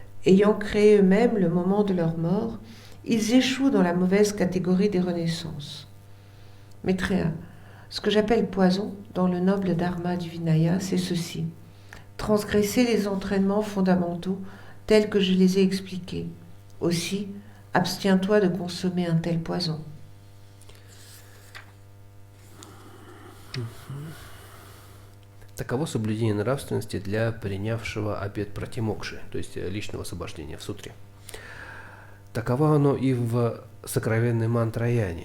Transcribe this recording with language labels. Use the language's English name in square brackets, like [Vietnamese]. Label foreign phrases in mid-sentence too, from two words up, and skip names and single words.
[French] Ayant créé eux-mêmes le moment de leur mort, ils échouent dans la mauvaise catégorie des renaissances. Maitreya, ce que j'appelle poison dans le noble dharma du Vinaya, c'est ceci. Transgresser les entraînements fondamentaux tels que je les ai expliqués. Aussi, abstiens-toi de consommer un tel poison. [Russian] Таково соблюдение нравственности для принявшего обет пратимокши, то есть личного освобождения в сутре. Таково оно и в сокровенной мантраяне.